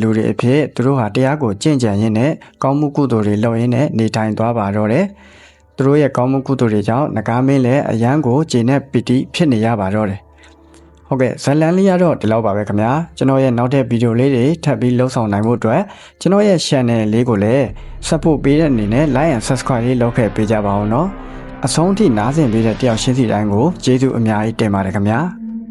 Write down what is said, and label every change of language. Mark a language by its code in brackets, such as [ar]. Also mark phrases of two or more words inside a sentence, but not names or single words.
[my] လူတွေအဖြစ်သူတို့ဟာတရားကိုကျင့်ကြံရင်းနဲ့ကောင်းမှုကုသိုလ်တွေလုပ်ရင်းနဲ့နေထိုင်သွားပါတော့တယ်။သူတို့ရဲ့ကောင်းမှုကုသိုလ်တွေကြောင့်နဂါးမင်းလည်းအယံကိုကျေနပ်ပီတိဖြစ်နေရပါတော့တယ်။ဟုတ်ကဲ့ဇလန်လေးရတော့ဒီလောက်ပါပဲခင်ဗျာ။ကျွန်တော်ရဲ့နောက်ထပ်ဗီဒီယိုလေးတွေထပ်ပြီးလှုပ်ဆောင်နိုင်ဖို့အတွက်ကျွန်တော်ရဲ့ channel လေးကိုလည်း support ပေးတဲ့အနေနဲ့ [en] like and subscribe [my] လေးလုပ်ခဲ့ပေးကြပါဦးနော်။အဆုံးထိနားဆင်ပေးတဲ့တယောက်ချင်းစီတိုင်းကိုကျေးဇူးအများကြီးတင်ပါတယ်ခင်ဗျာ။